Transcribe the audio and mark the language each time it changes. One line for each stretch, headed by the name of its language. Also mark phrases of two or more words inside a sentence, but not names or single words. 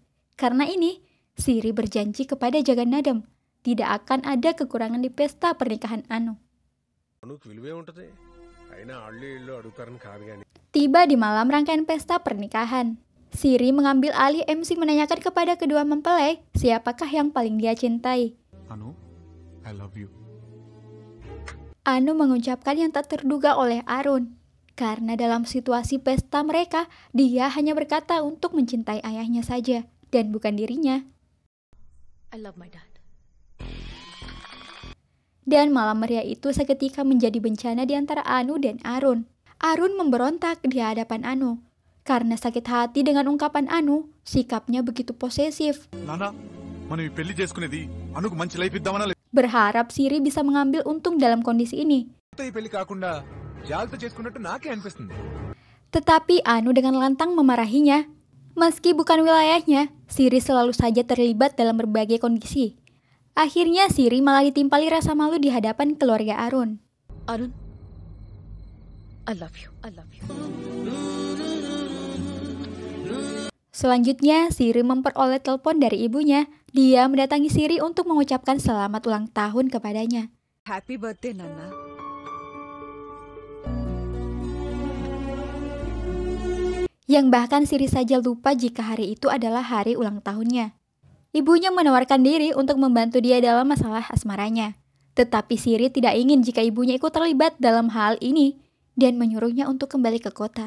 Indonesian: Karena ini, Siri berjanji kepada Jaganadam tidak akan ada kekurangan di pesta pernikahan Anu. Tiba di malam rangkaian pesta pernikahan, Siri mengambil alih MC menanyakan kepada kedua mempelai siapakah yang paling dia cintai.
English: Anu, I love you.
Indonesian: Anu mengucapkan yang tak terduga oleh Arun. Karena dalam situasi pesta mereka, dia hanya berkata untuk mencintai ayahnya saja, dan bukan dirinya.
English: I love my dad.
Indonesian: Dan malam meriah itu seketika menjadi bencana di antara Anu dan Arun. Arun memberontak di hadapan Anu. Karena sakit hati dengan ungkapan Anu, sikapnya begitu posesif.
Telugu: నానా మనం ఈ పెళ్లి చేసుకునేది అనుకు మంచి లైఫ్ ఇద్దామనా
Indonesian: Berharap Siri bisa mengambil untung dalam kondisi ini.
Telugu: లేకపోతే ఈ పెళ్లి కాకుండా జాగ్రత్త చేసుకున్నట్టు నాకే అనిపిస్తుంది.
Indonesian: Tetapi Anu dengan lantang memarahinya. Meski bukan wilayahnya, Siri selalu saja terlibat dalam berbagai kondisi. Akhirnya Siri malah ditimpali rasa malu di hadapan keluarga Arun.
English: Arun, I love you. I love you.
Indonesian: Selanjutnya, Siri memperoleh telepon dari ibunya. Dia mendatangi Siri untuk mengucapkan selamat ulang tahun kepadanya.
English: Happy birthday నాన్న.
Indonesian: Yang bahkan Siri saja lupa jika hari itu adalah hari ulang tahunnya. Ibunya menawarkan diri untuk membantu dia dalam masalah asmaranya. Tetapi Siri tidak ingin jika ibunya ikut terlibat dalam hal ini dan menyuruhnya untuk kembali ke kota.